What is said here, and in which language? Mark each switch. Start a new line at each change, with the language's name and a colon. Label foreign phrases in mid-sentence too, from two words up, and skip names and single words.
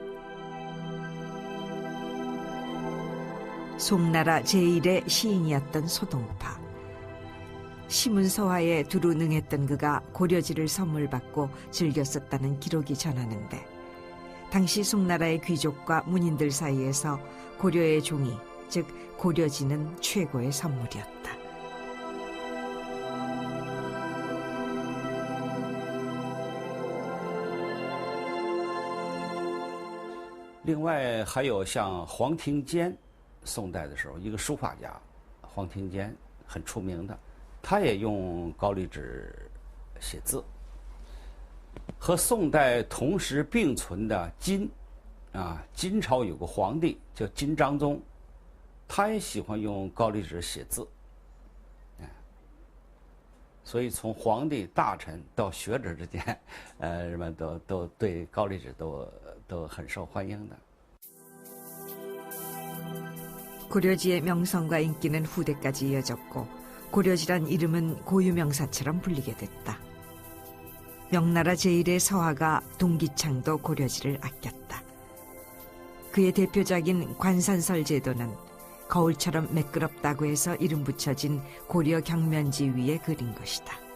Korean: 송나라 제1의 시인이었던 소동파. 시문서화에 두루 능했던 그가 고려지를 선물받고 즐겨 썼다는 기록이 전하는데 당시 송나라의 귀족과 문인들 사이에서 고려의 종이, 즉 고려지는 최고의 선물이었다.
Chinese: 另外还有像黄庭坚，宋代的时候一个书法家，黄庭坚很出名的，他也用高丽纸写字。和宋代同时并存的金，金朝有个皇帝叫金章宗，他也喜欢用高丽纸写字。所以从皇帝、大臣到学者之间，人们都对高丽纸都很受欢迎的。
Korean: 고려지의 명성과 인기는 후대까지 이어졌고 고려지란 이름은 고유명사처럼 불리게 됐다. 명나라 제1의 서화가 동기창도 고려지를 아꼈다. 그의 대표작인 관산설 제도는 거울처럼 매끄럽다고 해서 이름 붙여진 고려 경면지 위에 그린 것이다.